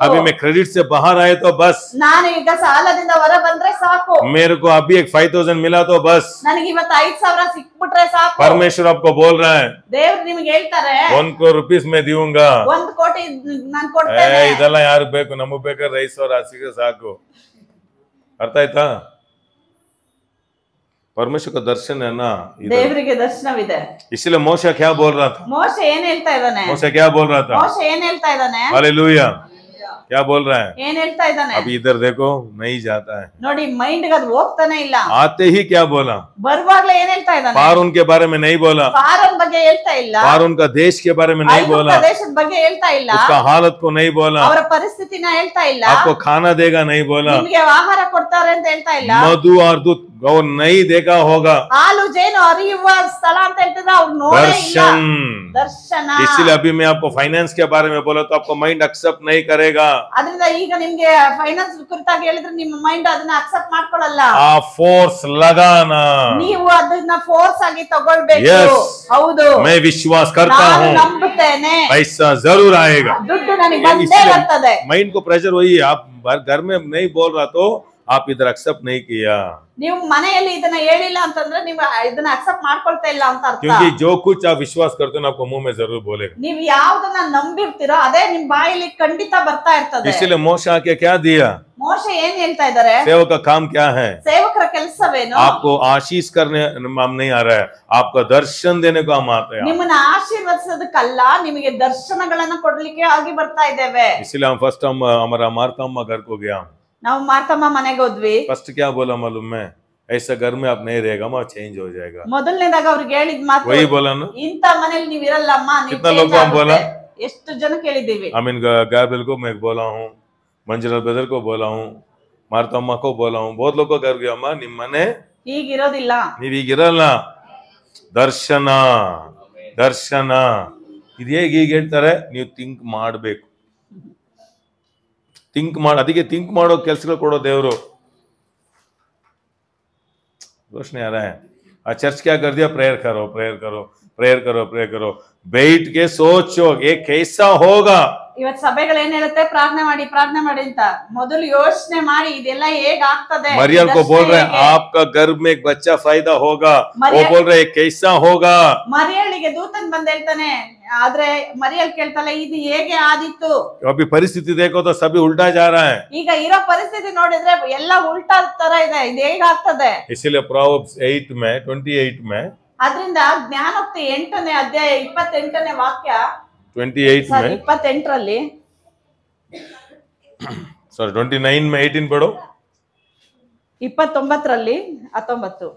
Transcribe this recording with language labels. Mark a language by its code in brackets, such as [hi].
[hi] अभी मैं क्रेडिट से बाहर आए तो बस, [kn] ನಾನು ಈಗ ಸಾಲದಿಂದ ಹೊರ ಬಂದ್ರೆ ಸಾಕು, [hi] मेरे को अभी एक 5000 मिला तो बस। [kn] ನನಗೆ ಇವತ್ತು 5000 ಸಿಕ್ಬಿಟ್ರೆ ಸಾಕು। [hi] परमेश्वर आपको बोल रहा है, [kn] ದೇವ್ರು ನಿಮ್ಗೆ ಹೇಳ್ತಾರೆ, [hi] 1 crore rupees में दूंगा। [kn] 1 ಕೋಟಿ ನಾನ್ ಕೊಡ್ತೇನೆ। ಇದೆಲ್ಲ ಯಾರು ಬೇಕು, ನಮಗ್ ಬೇಕಾದ್ರೆ ರೈಸ್ ಅವ್ರ ಹಸಿಗೆ ಸಾಕು। [hi] अर्थ आयता, परमेश्वर का दर्शन है ना, [kn] ದೇವರಿಗೆ ದರ್ಶನವಿದೆ। [hi] इसलिए मोशा क्या बोल रहा था, [kn] ಮೋಶೆ ಏನ್ ಹೇಳ್ತಾ ಇದ್ದಾನೆ, [hi] मोशा क्या बोल रहा था, [kn] ಮೋಶೆ ಏನ್ ಹೇಳ್ತಾ ಇದ್ದಾನೆ, [hi] हालेलुया। क्या बोल रहा है, [kn] ಏನ್ ಹೇಳ್ತಾ ಇದ್ದಾನೆ, [hi] अभी इधर देखो नहीं जाता है। [kn] ನೋಡಿ ಮೈಂಡ್ ಗೆ ಅದು ಹೋಗ್ತಾನೆ ಇಲ್ಲ। [hi] आते ही क्या बोला, [kn] ಬರುವಾಗ್ಲೇ ಏನ್ ಹೇಳ್ತಾ ಇದ್ದಾನೆ, [hi] फारून के बारे में नहीं बोला, [kn] ಫಾರೋನ್ ಬಗ್ಗೆ ಹೇಳ್ತಾ ಇಲ್ಲ, [hi] फारून का देश के बारे में नहीं बोला, [kn] ಐಗುಪ್ತ ದೇಶದ ಬಗ್ಗೆ ಹೇಳ್ತಾ ಇಲ್ಲ, [hi] उसका हालत को नहीं बोला, [kn] ಅವರ ಪರಿಸ್ಥಿತಿನ ಹೇಳ್ತಾ ಇಲ್ಲ, [hi] आपको खाना देगा नहीं बोला, [kn] ನಿಮಗೆ ಆಹಾರ ಕೊಡ್ತಾರೆ ಅಂತ ಹೇಳ್ತಾ ಇಲ್ಲ, [hi] मधु और दूध वो नहीं देखा होगा, [kn] ಹಾಲು ಜೇನು ಹರಿಯುವ ಸ್ಥಳ ಅಂತ ಹೇಳ್ತಿದ್ರೆ ಅವ್ರು ನೋಡೇ ಇಲ್ಲ। [hi] दर्शन। [kn] ದರ್ಶನ। [hi] इसलिए अभी मैं आपको फाइनेंस के बारे में बोला तो आपको माइंड एक्सेप्ट नहीं करेगा। [kn] ಅದರಿಂದ ಈಗ ನಿಮ್ಗೆ ಫೈನಾನ್ಸ್ ಕುರಿತಾಗಿ ಹೇಳಿದ್ರೆ ನಿಮ್ಮ ಮೈಂಡ್ ಅದನ್ನ ಅಕ್ಸೆಪ್ಟ್ ಮಾಡ್ಕೊಳ್ಳಲ್ಲ। [hi] आप फोर्स लगाना। [kn] ನೀವು ಅದನ್ನ ಫೋರ್ಸ್ ಆಗಿ ತಗೊಳ್ಬೇಕು। [en] Yes. [kn] ಹೌದು, [hi] मैं विश्वास करता [kn] ನಾನು [hi] हूँ [kn] ನಂಬುತ್ತೇನೆ, [hi] पैसा जरूर आएगा। [kn] ದುಡ್ಡು ನನಗೆ ಬಂದೇ ಬರ್ತದೆ। [hi] माइंड को प्रेशर वही है, आप घर में नहीं बोल रहा तो आप इधर एक्सेप्ट नहीं किया, [kn] ನೀವು ಮನೆಯಲ್ಲಿ ಇದನ್ನ ಹೇಳಿಲ್ಲ ಅಂತಂದ್ರೆ ನೀವು ಇದನ್ನ ಅಕ್ಸೆಪ್ಟ್ ಮಾಡ್ಕೊಳ್ತಾ ಇಲ್ಲ ಅಂತ ಅರ್ಥ. [hi] क्योंकि जो कुछ आप विश्वास करते हो आपको मुंह में जरूर बोलेगा. [kn] ನೀವು ಯಾವ್ದನ್ನ ನಂಬಿರ್ತೀರೋ ಅದೇ ನಿಮ್ ಬಾಯಲ್ಲಿ ಖಂಡಿತ ಬರ್ತಾ ಇರ್ತದೆ. [hi] इसलिए मोशे आके क्या दिया? [kn] ಮೋಶೆ ಏನ್ ಹೇಳ್ತಾ ಇದ್ದಾರೆ? [hi] सेवक का काम क्या है? [kn] ಸೇವಕರ ಕೆಲಸವೇನು? [hi] आपको आशीष करने हम नहीं आ रहा है, आपका दर्शन देने को हम आते हैं. [kn] ನಿಮ್ಮನ್ನ ಆಶೀರ್ವದಿಸೋದಕ್ಕಲ್ಲ, ನಿಮಗೆ ದರ್ಶನಗಳನ್ನ ಕೊಡ್ಲಿಕ್ಕೆ ಆಗಿ ಬರ್ತಾ ಇದ್ದೇವೆ. [hi] इसलिए हम फर्स्ट हम हमारा मार्ता अम्मा घर को गया. [kn] ನಾವು ಮಾರ್ತಮ್ಮ ಮನೆಗೆ ಹೋದ್ವಿ. [hi] फर्स्ट क्या बोला मालूम है? ऐसा घर में आप नहीं रहेगा, माँ चेंज हो जाएगा. [kn] ಮೊದಲನೇದಾಗ ಅವ್ರಿಗೆ ಹೇಳಿದ ಮಾತು [hi] वही बोला ना. [kn] ಇಂತ ಮನೇಲಿ ನೀವು ಇರಲ್ಲ ಅಮ್ಮ, ನೀವು [hi] कितना [en] change [hi] लोग को हम बोला? [kn] ಆಗುತ್ತೆ. ಎಷ್ಟು ಜನ ಕೇಳಿದ್ದೀವಿ. [hi] I mean गैब्रियल को मैं बोला हूँ, मंजरा ब्रदर को बोला हूँ, मार्ता अम्मा को बोला हूँ, बहुत लोग को घर गया. [kn] अम्मा निम मने ಹೀಗಿರೋದಿಲ್ಲ. ನೀವ್ ಈಗಿರಲ್ಲ. ದರ್ಶನ ದರ್ಶನ ಇದು ಹೇಗೆ ಹೀಗೆ ಹೇಳ್ತಾರೆ, ನೀವು ಥಿಂಕ್ ಮಾಡಬೇಕು. ಥಿಂಕ್ ಮಾಡಿ, ಅದಕ್ಕೆ ಥಿಂಕ್ ಮಾಡೋ ಕೆಲಸಗಳು ಕೊಡೋ ದೇವರು. [hi] रोशनी आ रहा है. चर्च क्या कर दिया? प्रेयर करो, प्रेयर करो, प्रेयर करो, प्रेयर करो. बैठ के सोचो ये कैसा होगा. [kn] ಇವತ್ತು ಸಭೆಗಳು ಏನ್ ಹೇಳುತ್ತೆ? ಪ್ರಾರ್ಥನೆ ಮಾಡಿ ಅಂತ. ಮೊದಲು ಯೋಚನೆ ಮಾಡಿ ಇದೆಲ್ಲ ಹೇಗ್ ಆಗ್ತದೆ. [hi] मरियम को बोल रहे हैं आपका गर्भ में एक बच्चा पैदा होगा. वो बोल रहे हैं कैसा होगा. [kn] ಮರಿಯಳಿಗೆ ದೂತನ್ ಬಂದ್ ಹೇಳ್ತಾನೆ, ಆದ್ರೆ ಮರಿಯಲ್ ಕೇಳ್ತಾಳೆ ಇದು ಹೇಗೆ ಆದಿತ್ತು. [hi] अभी परिस्थिति देखो तो सभी उल्टा जा रहा है. [kn] ಈಗ ಇರೋ ಪರಿಸ್ಥಿತಿ ನೋಡಿದ್ರೆ ಎಲ್ಲ ಉಲ್ಟಾ ತರ ಇದೆ. ಇದು ಹೇಗ್ ಆಗ್ತದೆ? [hi] इसलिए प्रोवर्ब्स 8 में 28 में [kn] ಅದರಿಂದ ಜ್ಞಾನೋಕ್ತಿ 8ನೇ ಅಧ್ಯಾಯ 28ನೇ ವಾಕ್ಯ [hi] 28 में [kn] 28ರಲ್ಲಿ [hi] सॉरी 29 में 18 पढ़ो. [kn] 29ರಲ್ಲಿ 19